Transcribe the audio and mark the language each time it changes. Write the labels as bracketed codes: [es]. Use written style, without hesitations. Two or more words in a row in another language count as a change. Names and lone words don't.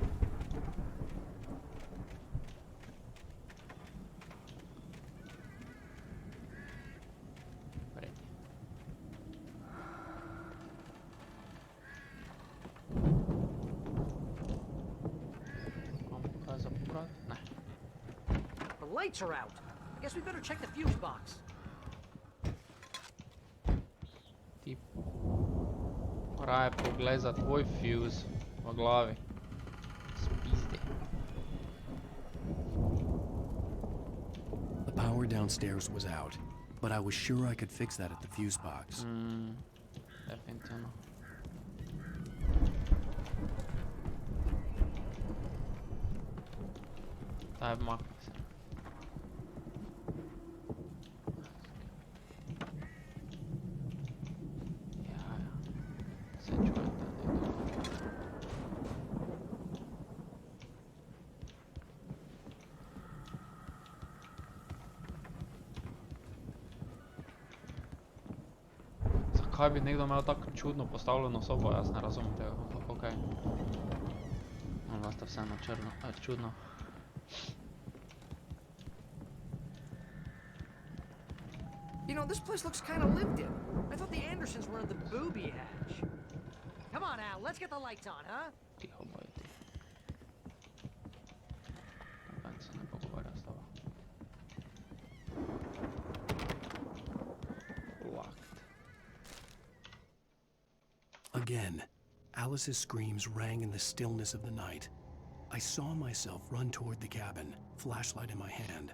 [sl] Vredi. Imamo kaj za pobrat? Ne. [en] The lights are out. Guess we better check the fuse box. [sl] Ti raje poglej za tvoj fuse v glavi. Spizdi. [en] The power downstairs was out, but I was sure I could fix that at the fuse box. [sl] Definitivno. Daj, makni se. Se čujem, da nekaj. Zakaj bi nekdo imel tako čudno postavljeno sobo? Jaz ne razumem tega, ampak okej. On vas to vseeno čudno. [en] You know, this place looks kind of lived in. I thought the Andersons were in the booby hatch. Come on, Al, let's get the lights on, huh? [sl] Tiho boj ti. Noben se ne pogovarja s tabo. [en] Locked. Again, Alice's screams rang in the stillness of the night. I saw myself run toward the cabin, flashlight in my hand.